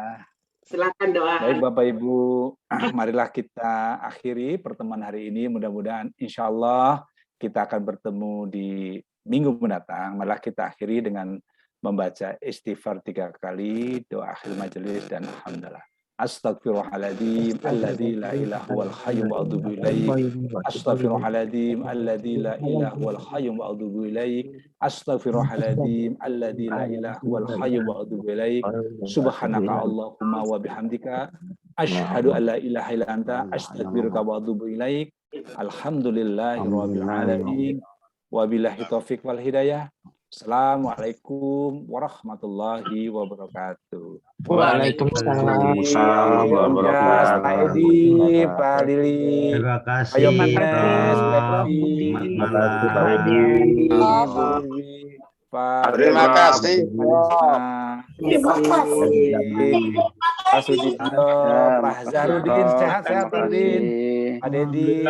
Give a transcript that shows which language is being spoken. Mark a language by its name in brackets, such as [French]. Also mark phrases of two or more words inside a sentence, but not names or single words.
[Indonesian] Silakan doa. Baik Bapak Ibu, marilah kita akhiri pertemuan hari ini. Mudah-mudahan [Arabic] إن شاء الله [Indonesian] kita akan bertemu di minggu mendatang. Marilah kita akhiri dengan membaca istighfar 3 kali, doa akhir majelis dan alhamdulillah. [Arabic] أستغفر الله العظيم الذي لا إله والحيوم وأتوب إليك. أستغفر الله العظيم الذي لا إله والحيوم وأتوب إليك. أستغفر الله العظيم الذي لا إله والحيوم وأتوب إليك. سبحانك اللهم وبحمدك أشهد أن لا إله إلا أنت أستغفرك وأتوب إليك. الحمد لله رب العالمين. وبالله التوفيق والهداية. السلام عليكم ورحمة الله وبركاته. وعليكم السلام. [Indonesian] Pak Edi, Pak Lili, Terima kasih. Ayo Ines, Prof. Levi, Selamat malam. Pak Terima kasih. Pak Sudito, Pak Zahrudin, sehat-sehat Pak Din, Pak Dedi,